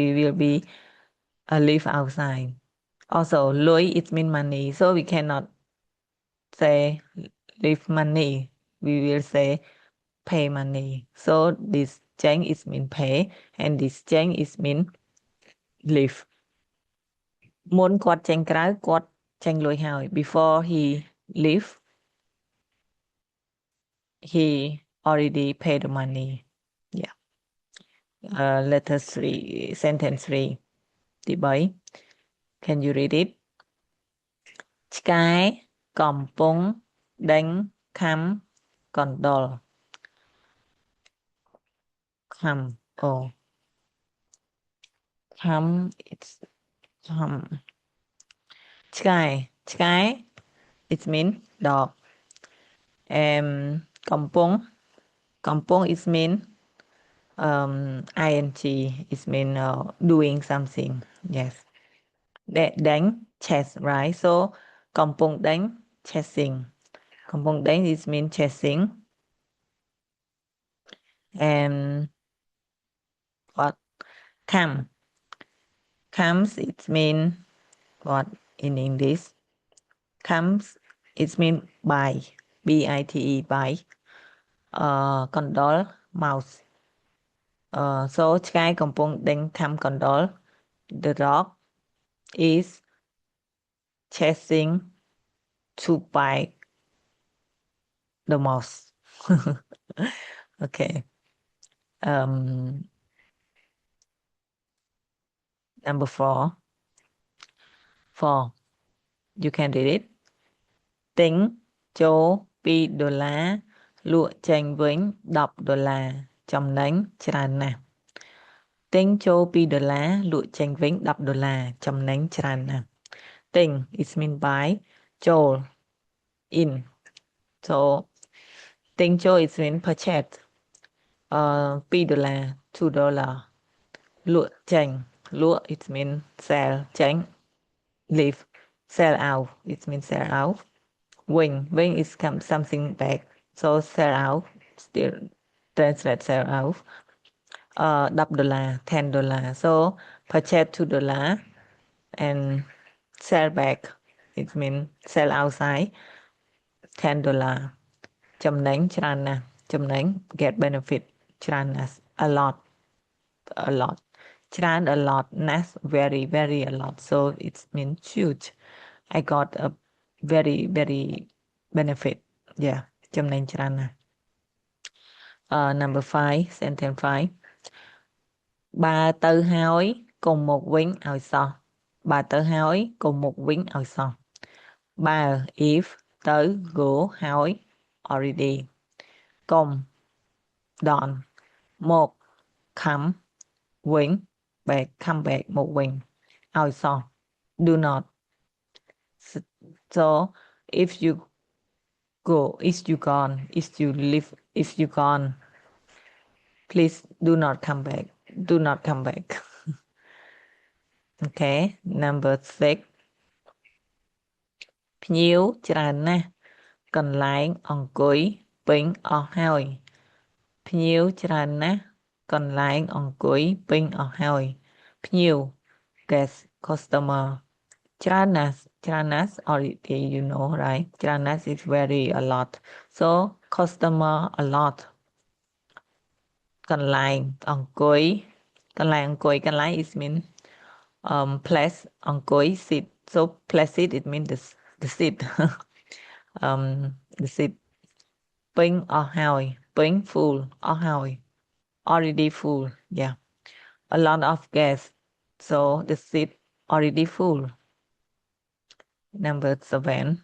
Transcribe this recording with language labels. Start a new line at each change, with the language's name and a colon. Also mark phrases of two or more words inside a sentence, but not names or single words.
English: will be live outside also លុយ it mean money so we cannot say live money we will say pay money so this change is mean pay and this change is mean live
Khmer: មុនគាត់ចេញក្រៅគាត់ចេញលុយហើយ
English: before he leave he already paid the money yeah letter 3 sentence 3 ទី3 can you read it
Khmer: ឆ្កែកំពុងដេញខាំកណ្ដុរ
English: ខាំ oh ខាំ it's
Khmer: ខាំឆ្កែ
English: it mean dog and កំពុង it mean ing it mean doing something yes ដេញ chase right so
Khmer: កំពុងដេញ
English: chasing
Khmer: កំពុងដេញ
English: it mean chasing and what comes it mean what in English comes it mean by B-I-T-E by កណ្ដុរ mouse so
Khmer: ឆ្កែកំពុងដេញខាំកណ្ដុរ
English: the dog is chasing to bite the mouse okay number 4 you can read it
Khmer: ទិញចូល$2លក់ ចេញវិញ$10ចំណេញច្រើនណាស់ទិញចូល$2លក់ចេញវិញ$10ចំណេញច្រើនណាស់ទិញ
English: it mean buy
Khmer: ចូល
English: in so
Khmer: ទិញចូល
English: it mean purchase $2 $2
Khmer: លក់ចេញលក់
English: it mean sell ចេញ leave sell out it mean sell out when is something back so sell out still translate sell out $10 $10 so purchase $2 and sell back it mean sell outside $10
Khmer: ចំណេញច្រើនណាស់ចំណេញ
English: get benefit
Khmer: ច្រើនណាស់
English: a lot ច្រើន a lot ណាស់ very very a lot so it means huge I got a very very benefit yeah ចំណេញ
Khmer: ច្រើនណាស់ number 5 sentence 5 បើទៅហើយកុំមកវិញឲ្យសោះបើទៅហើយកុំមកវិញឲ្យសោះបើ if ទៅ go ហើយ already កុំ don't មក come វិញ
English: back come back
Khmer: មកវិញឲ្យសោះ
English: do not so if you go if you gone if you leave if you gone please do not come back okay number 6
Khmer: ភ្ញៀវច្រើនណាស់កន្លែងអង្គុយពេញអស់ហើយភ្ញៀ វច្រើនណាស់កន្លែងអង្គុយពេញអស់ហើយភ្ញៀវ
English: guest customer
Khmer: ច្រើនណាស់
English: already you know right
Khmer: ច្រើនណាស់
English: is very a lot so customer a lot
Khmer: កន្លែងអង្គុយកន្លែង
English: is mean place អង្គុយ sit so place it mean the seat the seat
Khmer: ពេញអស់ហើយពេញ
English: full
Khmer: អស់ហើយ
English: already full yeah a lot of guests so the seat already full number 7